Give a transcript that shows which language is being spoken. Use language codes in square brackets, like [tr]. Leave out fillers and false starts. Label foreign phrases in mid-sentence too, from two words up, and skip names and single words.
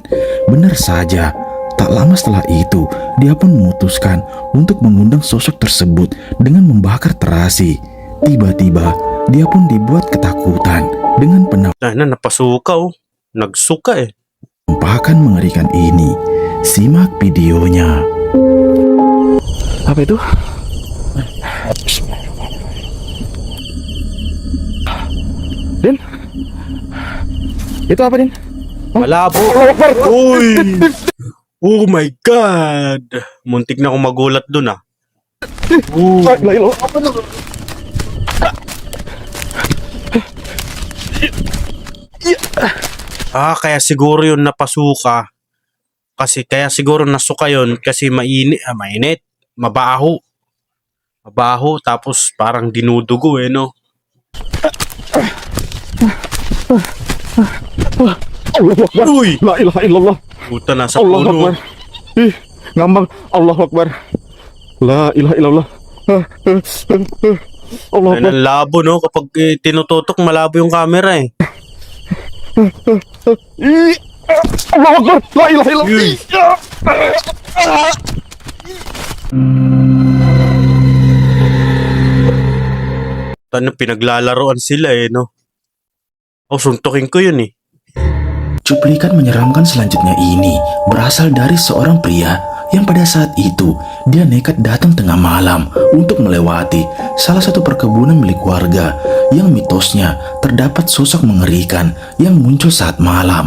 [id] Benar saja, tak lama setelah itu, dia pun memutuskan untuk mengundang sosok tersebut dengan membakar terasi. Tiba-tiba, dia pun dibuat ketakutan dengan [tl] napasuka Nagsuka [id] penampakan mengerikan ini. Simak videonya. Apa itu? Din? Itu apa, Din? [tl] Malabo. Uy! [en] Oh my God! [tl] Muntik na akong magulat dun Kaya siguro yun napasuka. Kaya siguro nasuka yun kasi mainit, mabaho. Mabaho tapos parang dinudugo no? [ar] الله أكبر. [tl] Uy! [ar] لا إله إلا الله. [tl] Puta nasa [ar] Allahu [tl] puno. [ar] Akbar. Ngambang. الله أكبر. لا إله إلا الله. Allahu [tl] Ay, [ar] Akbar. [tl] labo no kapag tinututok malabo yung camera [ar] الله أكبر. لا إله إلا الله. [tl] Pinaglalaroan sila no? Suntukin ko yun [id] Cuplikan menyeramkan selanjutnya ini berasal dari seorang pria yang pada saat itu dia nekat datang tengah malam untuk melewati salah satu perkebunan milik warga yang mitosnya terdapat sosok mengerikan yang muncul saat malam.